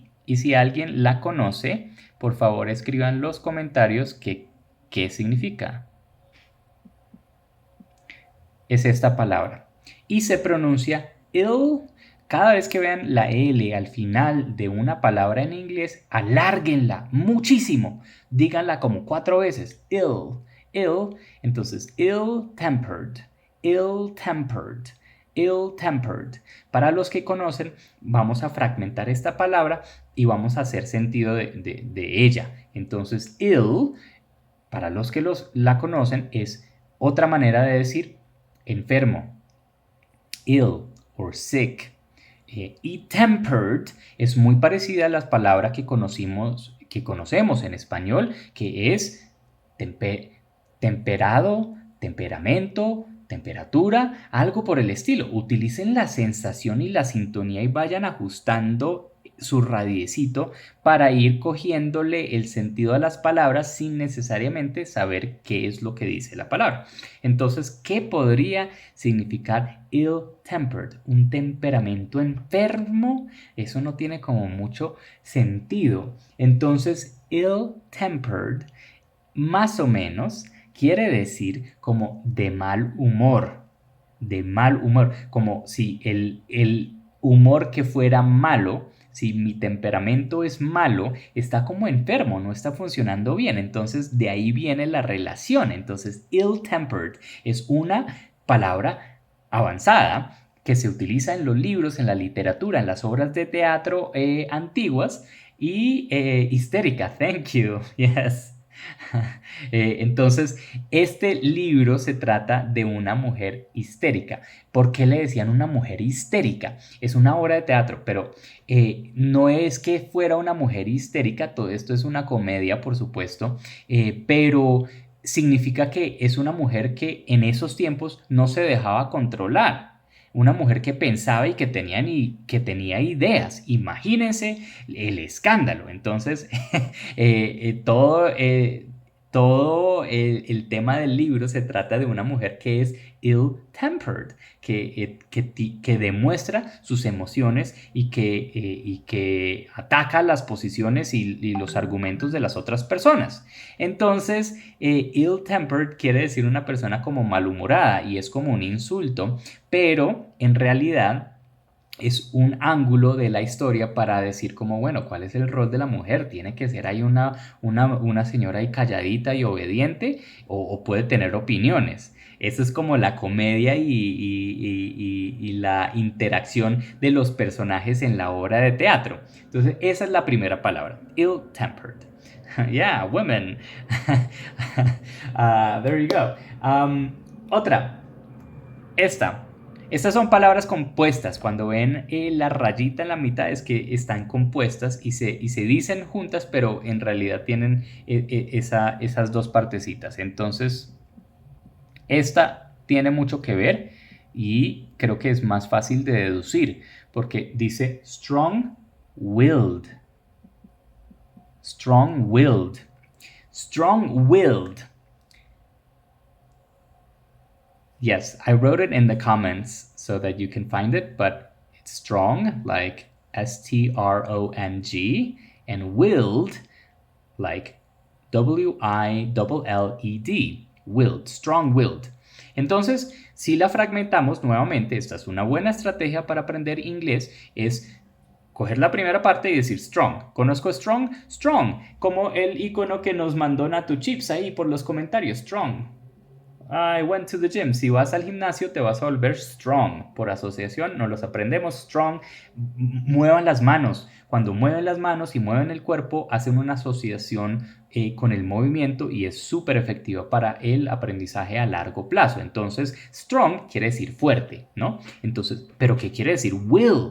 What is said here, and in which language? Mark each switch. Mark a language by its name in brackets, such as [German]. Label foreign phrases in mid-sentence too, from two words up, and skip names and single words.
[Spanish] Y si alguien la conoce, por favor escriban en los comentarios qué significa. Es esta palabra. Y se pronuncia ill. Cada vez que vean la L al final de una palabra en inglés, alárguenla muchísimo. Díganla como 4 veces. [English] Ill, ill. Entonces, ill-tempered, ill-tempered, ill-tempered. [Spanish] Para los que conocen, vamos a fragmentar esta palabra y vamos a hacer sentido de ella. Entonces, ill, para los que la conocen, es otra manera de decir enfermo, [English] ill or sick. [Spanish] Y tempered es muy parecida a la palabra que conocemos en español, que es temperado, temperamento, temperatura, algo por el estilo. Utilicen la sensación y la sintonía y vayan ajustando su radiecito para ir cogiéndole el sentido a las palabras sin necesariamente saber qué es lo que dice la palabra. Entonces, ¿qué podría significar ill-tempered? Un temperamento enfermo. Eso no tiene como mucho sentido. Entonces, ill-tempered, más o menos, quiere decir como de mal humor. De mal humor. Como si el humor que fuera malo, si mi temperamento es malo, está como enfermo, no está funcionando bien. Entonces, de ahí viene la relación. Entonces, ill-tempered es una palabra avanzada que se utiliza en los libros, en la literatura, en las obras de teatro antiguas y histérica. [English] Thank you. Yes. [Spanish] Entonces, este libro se trata de una mujer histérica. ¿Por qué le decían una mujer histérica? Es una obra de teatro, pero no es que fuera una mujer histérica, todo esto es una comedia, por supuesto, pero significa que es una mujer que en esos tiempos no se dejaba controlar. Una mujer que pensaba y que tenía ideas. Imagínense el escándalo. Entonces, todo el tema del libro se trata de una mujer que es ill-tempered, que demuestra sus emociones y que ataca las posiciones y los argumentos de las otras personas. Entonces, ill-tempered quiere decir una persona como malhumorada y es como un insulto, pero en realidad es un ángulo de la historia para decir como, bueno, ¿cuál es el rol de la mujer? ¿Tiene que ser ahí una señora ahí calladita y obediente o puede tener opiniones? Eso es como la comedia y la interacción de los personajes en la obra de teatro. Entonces, esa es la primera palabra, ill-tempered. [English] Yeah, women. There you go. [Spanish] Otra. Estas son palabras compuestas. Cuando ven la rayita en la mitad es que están compuestas y se dicen juntas, pero en realidad tienen esas dos partecitas. Entonces, esta tiene mucho que ver y creo que es más fácil de deducir porque dice strong-willed. [English] Strong-willed. Strong-willed. Yes, I wrote it in the comments so that you can find it, but it's strong, like S-T-R-O-N-G, and willed, like W-I-L-L-E-D, willed, strong-willed. [Spanish] Entonces, si la fragmentamos nuevamente, esta es una buena estrategia para aprender inglés, es coger la primera parte y decir strong. ¿Conozco strong? Strong, como el icono que nos mandó Natu Chips ahí por los comentarios, strong. [English] I went to the gym. [Spanish] Si vas al gimnasio te vas a volver strong. Por asociación nos los aprendemos strong. Muevan las manos. Cuando mueven las manos y mueven el cuerpo, hacen una asociación con el movimiento y es súper efectiva para el aprendizaje a largo plazo. Entonces, strong quiere decir fuerte, ¿no? Entonces, ¿pero qué quiere decir will?